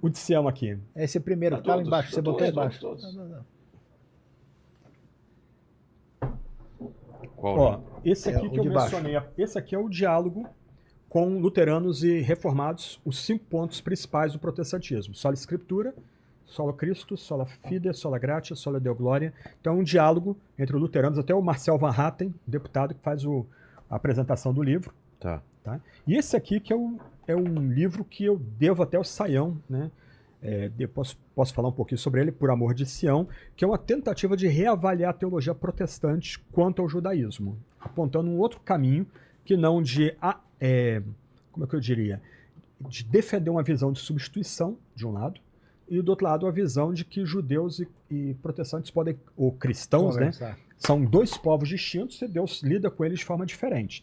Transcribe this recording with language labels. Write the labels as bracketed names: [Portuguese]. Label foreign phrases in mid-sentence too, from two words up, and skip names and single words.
[Portuguese] de Sião aqui. Esse primeiro que Tá tá lá todos, embaixo, que você tá botou todos, embaixo. todos. Não. Qual? Ó, esse aqui o que eu de baixo. mencionei, esse aqui é o diálogo com luteranos e reformados, os 5 pontos principais do protestantismo. [Latin] Sola Escritura, Sola Christo, Sola Fide, Sola Gratia, Sola Deo Gloria. [Portuguese] Então é um diálogo entre luteranos, até o Marcel Van Hatten, deputado, que faz a apresentação do livro. Tá. Tá? E esse aqui que é um livro que eu devo até ao Saião, né? Posso falar um pouquinho sobre ele, Por Amor de Sião, que é uma tentativa de reavaliar a teologia protestante quanto ao judaísmo, apontando um outro caminho que não de, como é que eu diria, de defender uma visão de substituição, de um lado, e do outro lado a visão de que judeus e protestantes podem, ou cristãos, né, são 2 povos distintos e Deus lida com eles de forma diferente.